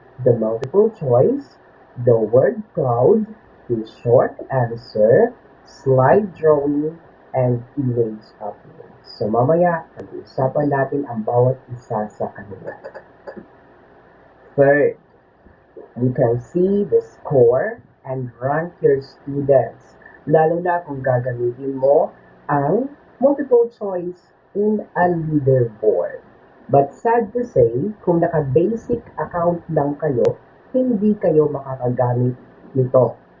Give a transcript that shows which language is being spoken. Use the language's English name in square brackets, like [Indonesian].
[English] The multiple choice, the word cloud, the short answer, slide drawing, and image upload. [Filipino] So mamaya, pag-uusapan natin ang bawat isa sa kanila. [English] Third, you can see the score and rank your students, lalo na kung gagamitin mo ang multiple choice in a leaderboard. [Filipino] But sad to say, kung naka-basic account lang kayo, hindi kayo makakagamit nito.